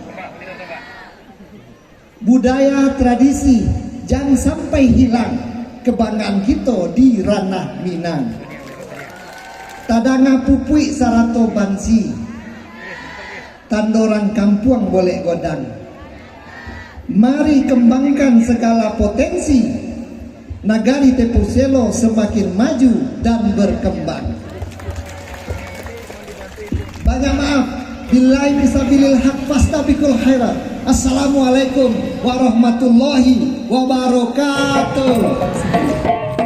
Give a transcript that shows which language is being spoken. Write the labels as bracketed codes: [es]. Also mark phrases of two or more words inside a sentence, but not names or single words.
[id] Budaya tradisi jangan sampai hilang, kebanggaan kita di ranah Minang. [min] Tadanga pupui sarato bansi, tandorang kampung boleh godang. [id] Mari kembangkan segala potensi, nagari Tapiselo semakin maju dan berkembang. Banyak maaf, [ar] بالله في سبيل الحق فاستبقوا الخيرات. السلام عليكم ورحمة الله وبركاته.